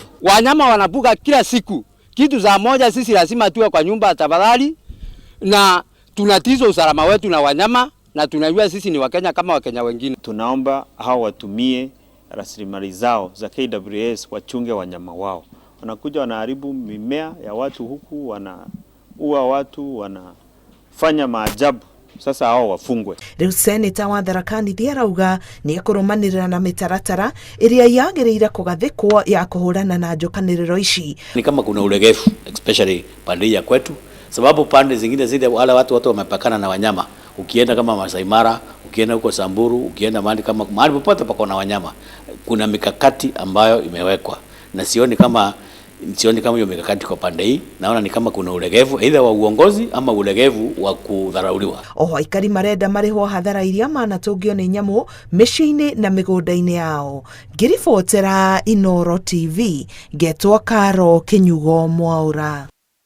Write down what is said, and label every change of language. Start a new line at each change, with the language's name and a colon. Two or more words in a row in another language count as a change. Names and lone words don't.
Swahili: Wanyama wanapuka kila siku. Kitu za moja sisi lazima tuwe kwa nyumba tafadhali, na tunatizo usalama wetu na wanyama, na tunajua sisi ni Wakenya kama Wakenya wengine. Tunaomba hao watumie rasilimali zao za KWS wachunge wanyama wao. Wanakuja wanaharibu mimea ya watu huku, wanaua watu, wanafanya maajabu. Sasa hao wafungwe.
Kikuyu: Rĩu seneta wa Tharaka Nithi arauga nĩ ekũrũmanĩrĩra na mĩtaratara ĩrĩa yagĩrĩire kũgathĩkwo ya kũhũrana na njokanĩrĩro ici.
Swahili: Ni kama kuna ulegevu especially pande ya kwetu, sababu pande zingine zile wale watu wamepakana na wanyama. Ukienda kama Masai Mara, ukienda huko Samburu, ukienda mahali popote pako na wanyama, kuna mikakati ambayo imewekwa, na sioni kama hiyo mikakati kwa pande hii. Naona ni kama kuna ulegevu either wa uongozi ama ulegevu wa kudharauliwa.
Kikuyu: Oho aikari marenda marĩhwo hathara iria manatũngio nĩ nyamũ mĩciĩ-inĩ na mĩgũnda-inĩ yao. Ngĩribotera Inooro TV, ngetwo Karo Kinyugo Mwaura.